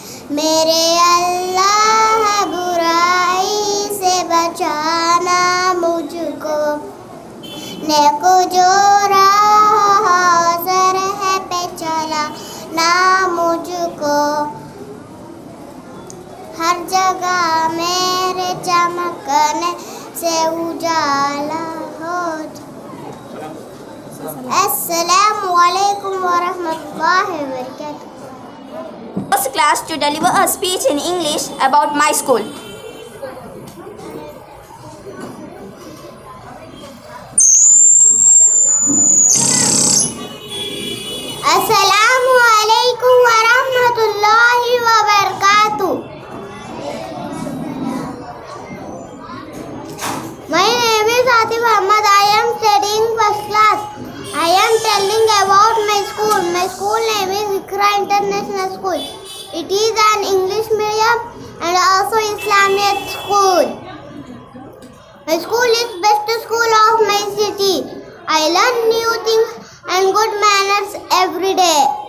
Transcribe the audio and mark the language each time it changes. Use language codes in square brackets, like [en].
[ur] میرے اللہ برائی سے بچانا مجھ کو، نیک جو راہ حاضر ہے پہ چلانا مجھ کو، ہر جگہ میرے چمکنے سے اجالا ہو جائے۔ السلام علیکم ورحمۃ اللہ وبرکاتہ۔ [en] First class to deliver a speech in English about my school. السلام علیکم ورحمۃ اللہ وبرکاتہ۔ My name is Atif Ahmad. I am studying first class. I am telling about my school. My school name is Iqra International School. It is an English medium and also Islamic school. My school is best school of my city. I learn new things and good manners every day.